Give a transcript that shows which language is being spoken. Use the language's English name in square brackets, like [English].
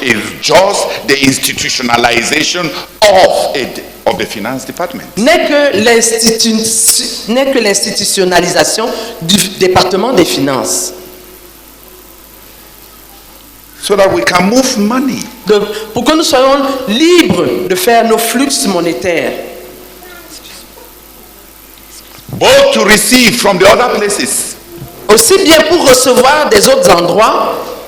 [English] is just the institutionalization of the finance department. [French] N'est que l'institutionnalisation du département des finances. [English] So that we can move money. [French] Pour que nous soyons libres de faire nos flux monétaires. [English] Both to receive from the other places. [French] Aussi bien pour recevoir des autres endroits.